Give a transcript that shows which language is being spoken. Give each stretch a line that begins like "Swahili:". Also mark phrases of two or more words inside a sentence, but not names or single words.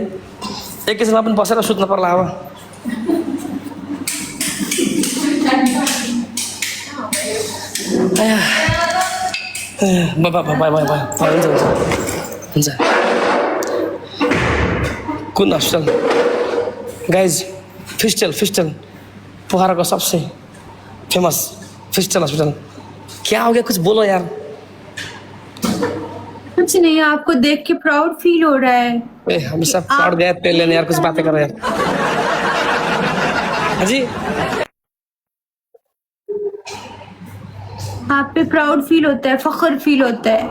Nepali: एकैछिनमा पनि बसेर सुत्नु पर्ला अब। बाबा बाबा बाबा हुन्छ हुन्छ हुन्छ।
Hindi: कुन हस्पिटल? गाइज फिस्टल, फिस्टल पोखरा का सबसे
English: famous fistula hospital.
Hindi: क्या हो गया? कुछ बोलो यार। कुछ नहीं, आपको देख के
English: proud feel
Hindi: हो रहा है। ए हमेशा प्राउड गए तेल लेने यार, कुछ बातें करो यार। हाँ जी, आप पे
English: proud feel
Hindi: होता है, फख्र फील होता है।